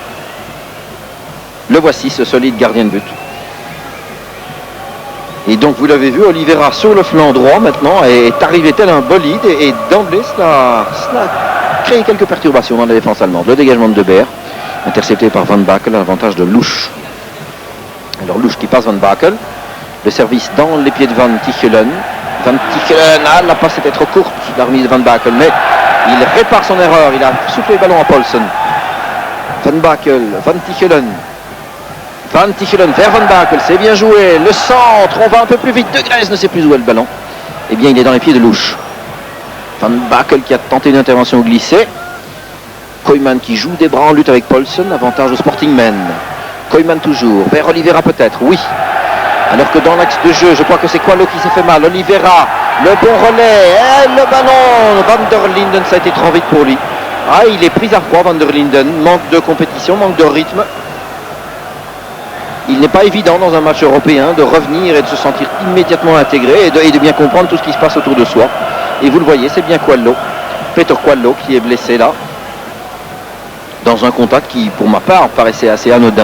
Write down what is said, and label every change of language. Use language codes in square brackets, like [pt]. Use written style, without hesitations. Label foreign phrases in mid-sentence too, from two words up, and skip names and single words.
[fr] Le voici, ce solide gardien de but. Et donc vous l'avez vu, Oliveira sur le flanc droit maintenant est arrivé tel un bolide et d'emblée cela a créé quelques perturbations dans la défense allemande. Le dégagement de Debert, intercepté par Van Bakel, l'avantage de Louche. Alors Louche qui passe Van Bakel, le service dans les pieds de Van Tichelen. Van Tichelen, la passe était trop courte, la remise de Van Bakel, mais il répare son erreur, il a soufflé le ballon à Paulsen. Van Bakel, Van Tichelen. Van Tichelen vers Van Bakel, c'est bien joué. Le centre, on va un peu plus vite. De Grèze ne sait plus où est le ballon. Eh bien, il est dans les pieds de Louche. Van Bakel qui a tenté une intervention glissée. Koyman qui joue des bras en lutte avec Paulsen. Avantage au Sportingmen. Koyman toujours. Vers Oliveira peut-être, oui. Alors que dans l'axe de jeu, je crois que c'est Coelho qui s'est fait mal. Oliveira, le bon relais. Et le ballon. Van der Linden, ça a été trop vite pour lui. Ah, il est pris à froid, Van der Linden. Manque de compétition, manque de rythme. Il n'est pas évident dans un match européen de revenir et de se sentir immédiatement intégré et de bien comprendre tout ce qui se passe autour de soi. Et vous le voyez, c'est bien Coelho, Peter Coelho qui est blessé là, dans un contact qui, pour ma part, paraissait assez anodin.